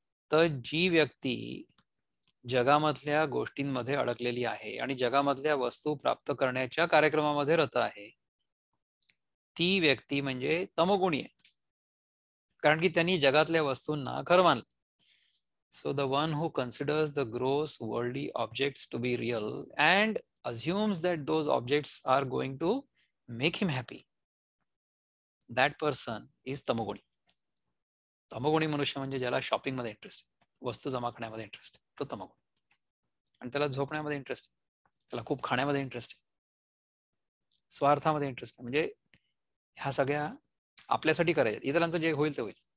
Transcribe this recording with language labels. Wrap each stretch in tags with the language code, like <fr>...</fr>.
<mr>तर जी व्यक्ती जगामधल्या गोष्टींमध्ये अडकलेली आहे आणि जगामधल्या वस्तू प्राप्त करण्याच्या कार्यक्रमामध्ये रत आहे, ती व्यक्ती म्हणजे तमोगुणी आहे, कारण की त्यांनी जगातल्या वस्तूंना खरं मानलं.</mr> <en>So the one who considers the gross worldly objects to be real and assumes that those objects are going to make him happy, that person is tamoguni.</en> <mr>तमोगुणी मनुष्य म्हणजे ज्याला शॉपिंग मध्ये इंटरेस्ट, वस्तू जमा करण्यामध्ये इंटरेस्ट, तो तमोगुणी. आणि त्याला झोपण्यामध्ये इंटरेस्ट, त्याला खूप खाण्यामध्ये इंटरेस्ट, स्वार्थामध्ये इंटरेस्ट, म्हणजे ह्या सगळ्या आपल्यासाठी करायच्या, इतरांचं जे होईल ते होईल.</mr>